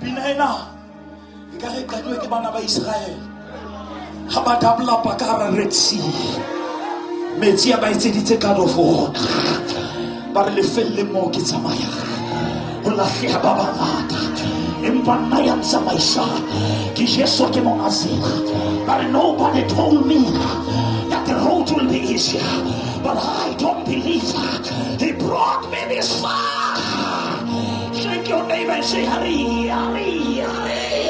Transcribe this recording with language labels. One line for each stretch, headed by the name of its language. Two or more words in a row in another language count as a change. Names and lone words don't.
Southern Sotho: ena e ka re qadwe ke bana ba Israel ha ba dabla pa ka hara Red Sea metsi a ba etseditse
English: God of water
Southern Sotho: ba re lefelle mo ke tsamaya o lahleha ba bangata empa nna ya ntsamaisa ke Jesu ke monga tsela
English: but nobody told me that the road will be easier, but I don't believe that. He brought me this far. Shake your neighbor and say, hurry, hurry, hurry.